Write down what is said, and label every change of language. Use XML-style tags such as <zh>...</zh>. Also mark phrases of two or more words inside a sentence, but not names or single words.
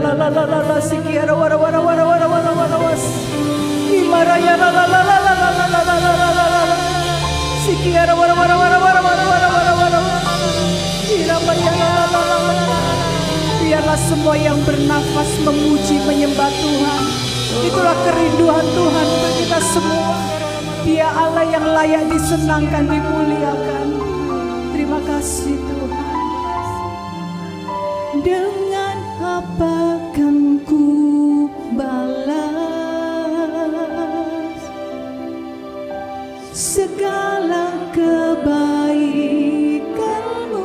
<id>la sikiara wara wara wara wara wara wara was. Imaraya la la la la la la la la la la la la. Sikiara wara wara wara wara wara wara wara wara. Iramaya la la la la la. Biarlah semua yang bernafas memuji menyembah Tuhan. Itulah kerinduan Tuhan untuk kita semua. Dia Allah yang layak disenangkan, dimuliakan. Terima kasih Tuhan. Dengan apa kan ku balas segala kebaikan-Mu?</id>